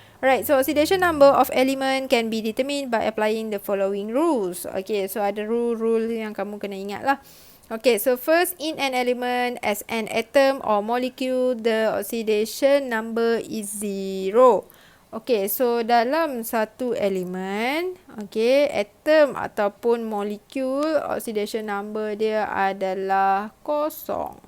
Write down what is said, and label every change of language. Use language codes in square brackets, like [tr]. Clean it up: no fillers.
[en] Alright, so oxidation number of element can be determined by applying the following rules. [ms] Okay, so ada rule yang kamu kena ingat lah. [en] Okay, so first, in an element as an atom or molecule, the oxidation number is 0. [ms] Okay, so dalam satu elemen, okay, atom ataupun molekul, oxidation number dia adalah 0.